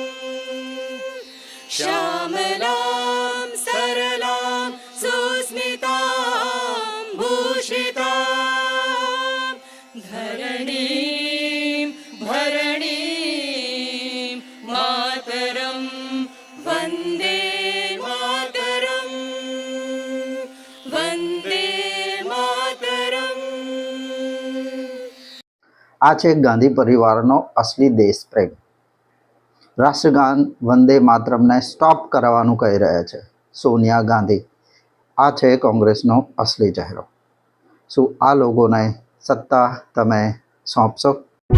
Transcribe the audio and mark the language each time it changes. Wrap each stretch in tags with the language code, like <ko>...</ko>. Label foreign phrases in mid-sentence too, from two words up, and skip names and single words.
<sa>श्यामलां सरलां सुस्मितां भूषितां धरणीं भरणीं मातरं वन्दे मातरं वन्दे मातरं.</sa> <gu>આ છે ગાંધી પરિવારનો અસલી દેશ પ્રેમ. રાષ્ટ્રગાન વંદે માતરમને સ્ટોપ કરાવવાનું કહી રહ્યા છે સોનિયા ગાંધી. આ છે કોંગ્રેસનો અસલી ચહેરો. શું આ લોકોને સત્તા તમે સોંપશો?</gu>